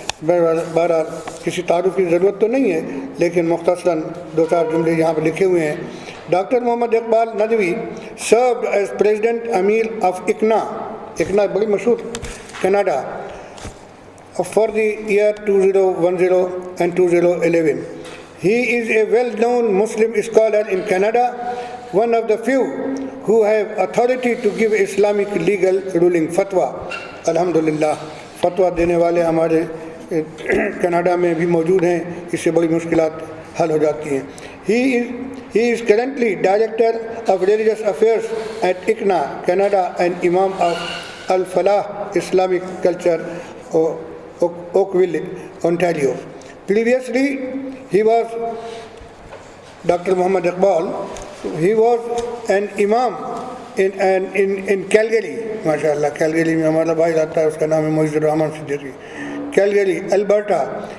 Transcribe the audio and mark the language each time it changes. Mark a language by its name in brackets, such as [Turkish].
[Hindi] बहरहाल किसी तारुफ़ की ज़रूरत तो नहीं है, लेकिन मुख्तसरन दो चार जुमले यहाँ पर लिखे हुए हैं। [English] doctor Mohammad Iqbal Nadvi served as president Amir of ICNA [Hindi] बड़ी मशहूर [English] Canada for the year 2010 and 2011. He is a well-known Muslim scholar in Canada, one of the few who have authority to give Islamic legal ruling fatwa. [Hindi] अल्हम्दुलिल्लाह, फतवा देने वाले हमारे Canada में भी मौजूद हैं, इससे बड़ी मुश्किलात हल हो जाती हैं। [English] He is currently Director of Religious Affairs at ICNA, Canada, and Imam of Al-Falah Islamic Culture, Oakville, Ontario. Previously, he was Dr. Muhammad Iqbal. He was an Imam in Calgary, माशाअल्लाह। [Hindi] कैलगरी में हमारा भाई रहता है, उसका नाम है मोइज़ुर Rahman Siddiqui, Calgary, Alberta.